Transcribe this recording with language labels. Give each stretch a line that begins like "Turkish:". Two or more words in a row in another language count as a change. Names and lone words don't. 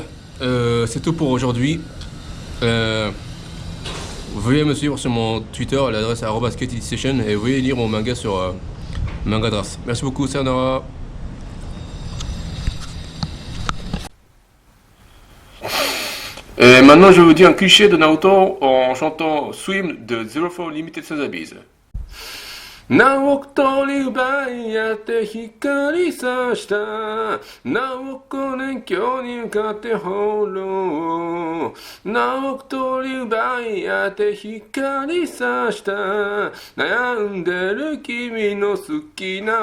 French: C'est tout pour aujourd'hui. Veuillez me suivre sur mon Twitter à l'adresse @skatestation et veuillez lire mon manga sur Mangadras. Merci beaucoup, Sayonara. Et maintenant, je vais vous dire un cliché de Naruto en chantant Swim de Zero Four Limited Sotheby's.
Japanese: 何億通り奪い合って光さした何億年今日に向かって放浪何億通り奪い合って光さした悩んでる君の好きな